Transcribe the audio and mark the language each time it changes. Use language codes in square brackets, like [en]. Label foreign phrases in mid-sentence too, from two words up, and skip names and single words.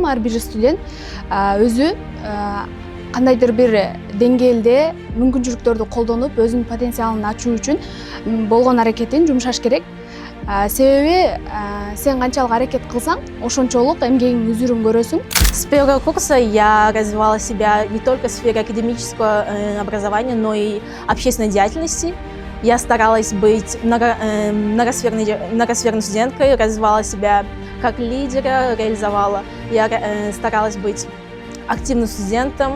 [ky] Ар бир студент өзү кандайдыр бир деңгээлде мүмкүнчүлүктөрдү колдонуп, өзүнүн потенциалын ачуу үчүн болгон аракетин жумшаш керек. Себеби сен канчалык аракет кылсаң, ошончолук эмгегиңдин үзүрүн көрөсүң. [ru] С первого курса я развивала себя не только в сфере академического образования, но и общественной деятельности. Я старалась быть многосферной студенткой, развивала себя как лидера, реализовала. Я старалась быть активным студентом.